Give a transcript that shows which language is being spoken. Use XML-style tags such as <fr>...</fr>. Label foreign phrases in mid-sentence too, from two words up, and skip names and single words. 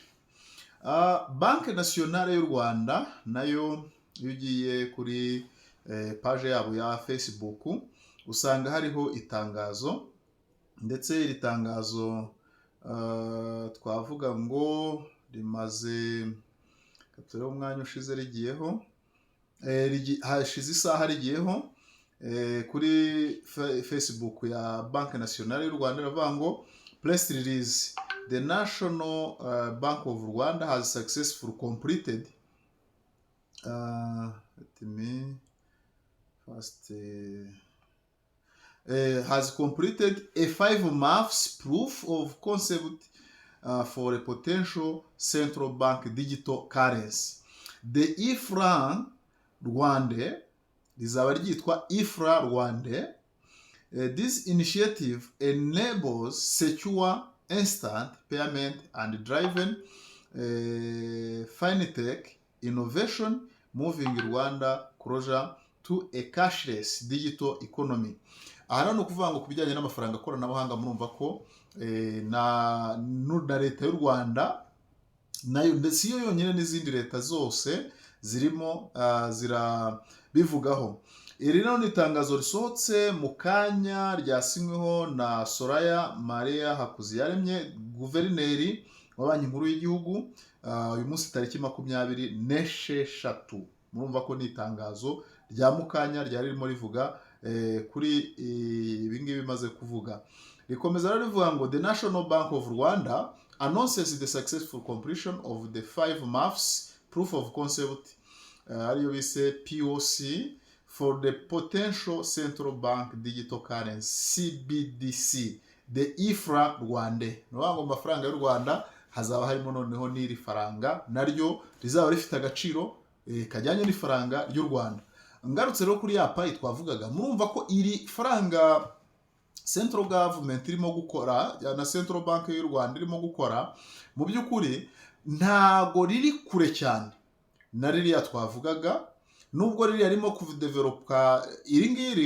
<rw>Banki Nationale y'u Rwanda nayo iyo ugiye kuri page yabo ya Facebook usanga hariho itangazo, ndetse iri tangazo twavuga ngo rimaze katore umwanya ushize rigiyeho, hashize isaha rigiyeho kuri Facebook ya Banki Nationale y'u Rwanda. Ravuga ngo</rw> <en>press release, the National Bank of Rwanda has successfully completed has completed a 5 months proof of concept for a potential central bank digital currency.</en> <rw>The eFranc Rwanda rizaba ryitwa eFranc Rwanda.</rw> <en>This initiative enables secure, instant payment and driven fintech innovation, moving Rwanda closer to a cashless digital economy.</en> <rw>aha ni ukuvuga ngo ku bijyanye n'amafaranga koranabuhanga murumva ko na leta y'u Rwanda nayo ndetse iyo yonyine n'izindi leta zose zirimo zirabivugaho. Iri rero ni itangazo risohotse mu kanya ryasinyweho na Soraya Maria Hakuziyaremye, guverineri wa banki nkuru y'igihugu, uyu munsi tariki 26. Murumva ko ni itangazo rya mukanya ryari ririmo rivuga kuri ibingibi bimaze kuvuga. Rikomeza rero rivuga ngo</rw> <en>the National Bank of Rwanda announces the successful completion of the 5 months proof of concept</en> <rw>ariyo bise</rw> <en>POC for the potential central bank digital currency CBDC, the IFRA Rwande.</en> <rw>Ngo amafaranga y'u Rwanda hazaba harimo noneho n'iri faranga naryo rizaba rifite agaciro kajyanye n'ifaranga ry'u Rwanda. Ngarutse rero kuri ya payi twavugaga, murumva ko iri faranga</rw> <en>central government</en> <rw>irimo gukora na</rw> <en>central bank</en> <rw>y'u Rwanda irimo gukora mu by'ukuri ntago riri kure cyane na ririya twavugaga, nubwo riri arimo kudevelopa iri ngiri.</rw>